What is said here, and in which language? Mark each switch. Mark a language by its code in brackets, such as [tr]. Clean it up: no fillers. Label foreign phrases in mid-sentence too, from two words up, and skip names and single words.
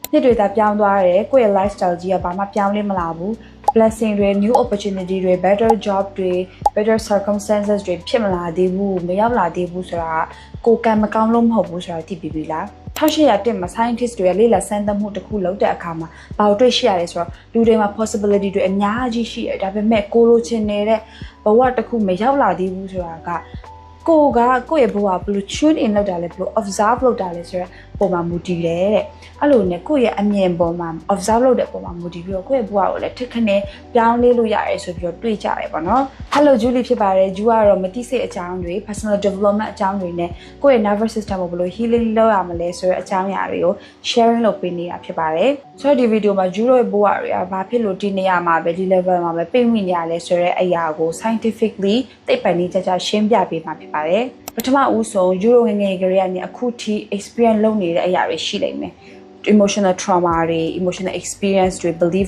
[my] နှစ်တွေသာပြောင်းသွားတယ်ကိုယ့်ရဲ့ lifestyle ကြီးကဘာမှပြောင်းလဲမလာဘူး blessing တွေ [en] new opportunity [my] တွေ [en] better job [my] တွေ [en] better circumstances [my] တွေဖြစ်မလာသေးဘူးမရောက်လာသေး ဘူးဆိုတာကိုကံမကောင်းလို့မဟုတ်ဘူးဆိုတာသိပြီးပြီလား1800တက်မှာ scientist တွေကလေ့လာစမ်းသပ်မှုတစ်ခုလုပ်တဲ့အခါမှာဘာလို့တွေ့ရှိရလဲဆိုတော့လူတွေမှာ possibility တွေအများကြီးရှိတယ်ဒါပေမဲ့ကိုလိုချင်နေတဲ့ဘဝတစ်ခုမရောက်လာသေးဘူးဆိုတာကကိုယ့်ရဲ့ဘဝဘယ်လို [en] tune in [my] လုပ်တာလဲဘယ်လို observe လုပ်တာလဲဆိုတော့ပုံမှာမူတည်တယ်တဲ့အဲ့လိုနဲ့ကိုယ့်ရဲ့အမြင်ပေါ်မှာ observe လုပ်တဲ့ပုံမှာမူတည်ပြီးတော့ကိုယ့်ရဲ့ဘဝကိုလည်းထစ်ခနဲ့ပြောင်းလဲလို့ရတယ်ဆို ပြီးတော့တွေးကြတယ်ပေါ့နော် Hello Julie ဖြစ်ပါတယ် Ju ကတော့မသိစိတ်အကြောင်းတွေ [en] personal development [my] အကြောင်းတွေနဲ့ကိုယ့်ရဲ့ [en] nervous system [my] ကိုဘယ်လို healing လုပ်ရမလဲဆိုတဲ့အကြောင်းအရာတွေကို sharing လုပ်ပေးနေတာဖြစ်ပါတယ်ဆိုတော့ဒီဗီဒီယိုမှာ Ju ရဲ့ဘဝတွေကဘာဖြစ်လို့ဒီနေရာမှာပဲဒီ level မှာပဲပြင်မိနေရလဲဆိုတဲ့အရာကို scientifically သိပ္ပံနည်းကျကျရှင်းပြပေးမှာဖြစ်ပါတယ်ပထမဦးဆုံးယူရိုငငယ်ကလေးကနေအခုထိ experience လုပ်နေတဲ့အရာတွေရှိလိမ့်မယ် [en] emotional trauma [my] တွေ [en] emotional experience [my] တွေ belief